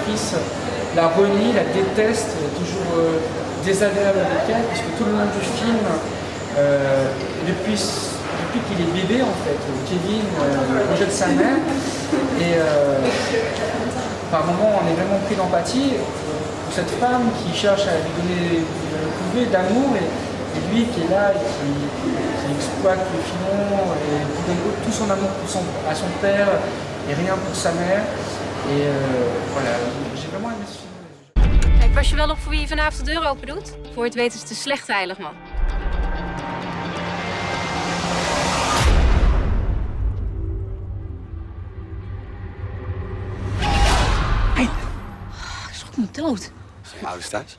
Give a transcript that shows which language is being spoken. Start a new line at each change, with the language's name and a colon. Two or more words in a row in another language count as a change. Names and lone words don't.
French: fils la renie, la déteste, toujours désagréable avec elle, puisque tout le long du film, depuis qu'il est bébé en fait, Kevin rejette sa mère et par moments on est vraiment pris d'empathie pour cette femme qui cherche à lui donner le couvert d'amour et lui qui est là et qui exploite le filon et qui donne tout son amour à son père et rien pour sa mère. Et voilà, j'ai vraiment aimé ce film.
Dutch: Kijk, was je wel op voor wie je vanavond de deur open doet? Voor je het weet is het een slechte heiligman. Ik schrok me dood. Zijn je ouders thuis?